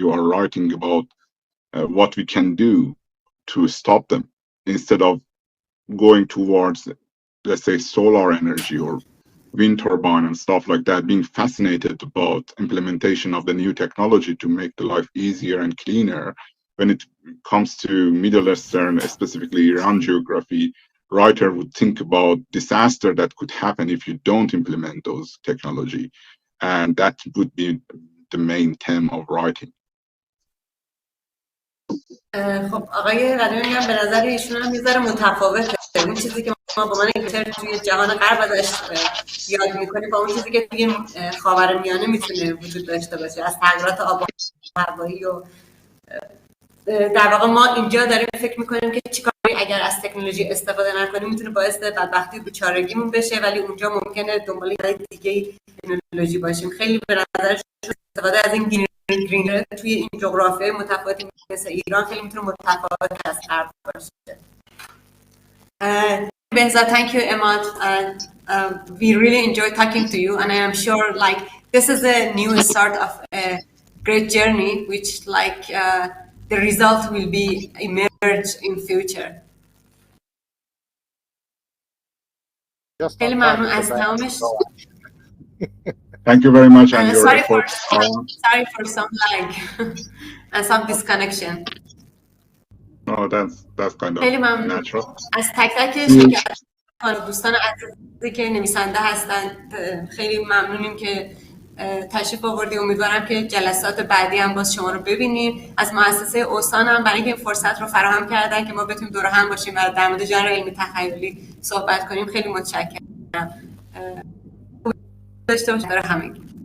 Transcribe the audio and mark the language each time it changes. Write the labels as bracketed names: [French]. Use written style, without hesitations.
[English] You are writing about what we can do to stop them instead of going towards, let's say, solar energy or wind turbine and stuff like that, being fascinated about implementation of the new technology to make the life easier and cleaner. When it comes to Middle Eastern, specifically Iran geography, writer would think about disaster that could happen if you don't implement those technology, and that would be the main theme of writing. [Persian] خب آقای قدیمی هم به نظر ایشون هم یه ذره متفاوته. اون چیزی که ما با من توی جهان غرب ازش یاد میکنیم با اون چیزی که توی خاورمیانه میتونه وجود داشته باشه، از تغییرات آب و هوایی و در واقع ما اینجا داریم فکر میکنیم که چیکاری اگر از تکنولوژی استفاده نکنیم میتونه باعث بدبختی و بیچارگیمون بشه، ولی اونجا ممکنه دنبال دیگه تکنولوژی باشیم. خیلی به نظر استفاده از این گرین توی این جغرافیای متفاوتی مثل ایران خیلی میتونه متفاوت از غرب باشه. [English] Behzad, thank you, Emad. We really enjoyed talking to you, and I am sure like this is a new start of a great journey, which like the result will be emerge in future. [Persian] خیلی ممنون از تمامش. [English] Thank you very much and your efforts. Sorry for some lag and some disconnection. No, that's kind of natural. [Persian] از تک تک شرکت دوستان عزیزی که نویسنده هستند خیلی ممنونیم که تشریف آوردی. امیدوارم که جلسات بعدی هم باز شما رو ببینیم. از موسسه اوسان هم برای اینکه فرصت رو فراهم کردن که ما بتونیم دور هم باشیم و در مورد ژانر علمی تخیلی صحبت کنیم خیلی متشکرم. داشته باشید برای همگی.